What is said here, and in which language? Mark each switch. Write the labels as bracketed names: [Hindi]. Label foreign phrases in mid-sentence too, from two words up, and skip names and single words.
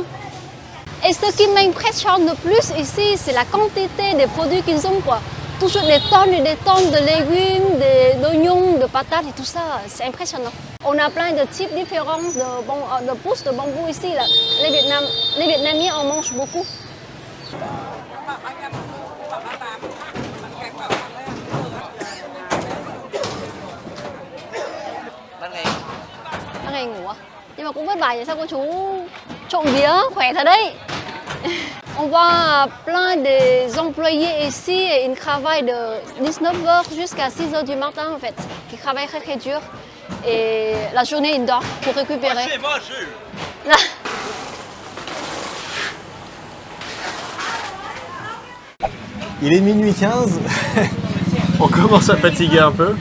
[French] Et ce qui m'impressionne le plus ici, c'est la quantité de produits qu'ils ont, quoi. Toujours des tonnes et des tonnes de légumes, d'oignons, de patates et tout ça. C'est impressionnant. On a plein de types différents de pousses de bambou ici. Là. Les Vietnamiens en mangent beaucoup. [Vietnamese] Ban ngày ngủ à? Nhưng mà cũng vất vả vậy sao cô chú trộm vía khỏe thật đấy. [French] On voit plein des employés ici et ils travaillent de 19h jusqu'à 6h du matin en fait. Ils travaillent très dur et la journée ils dorment pour récupérer. Il est minuit 15, on commence à fatiguer un peu.